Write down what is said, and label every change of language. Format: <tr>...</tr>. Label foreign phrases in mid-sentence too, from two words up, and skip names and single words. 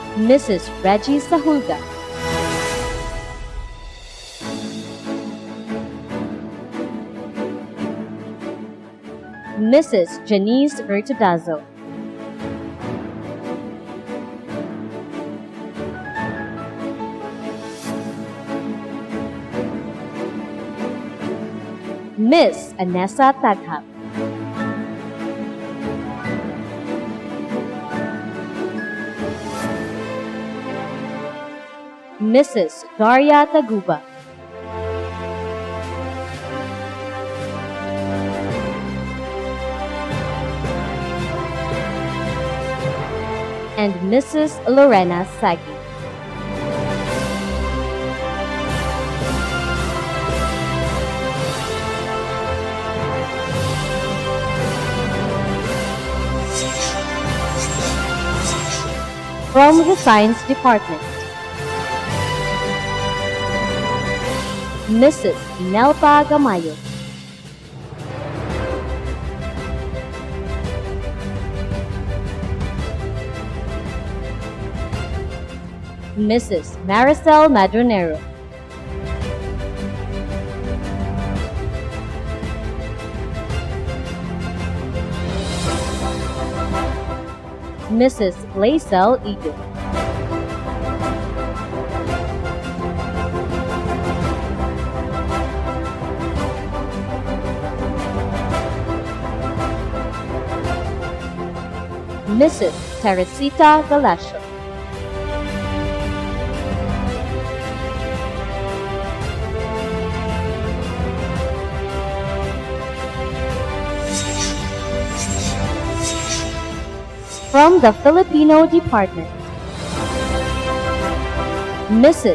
<en>Mrs. Reggie Sajulga, Mrs. Janice Virtudazo, Miss Anessa Taghap, Mrs. Daria Taguba, and Mrs. Lorena Sagi. From the Science Department, Mrs. Nelpa Gamayo, Mrs. Maricel Madronero, Mrs. Laisel Edith, Mrs. Teresita Galasio, from the Filipino Department, Mrs.</en>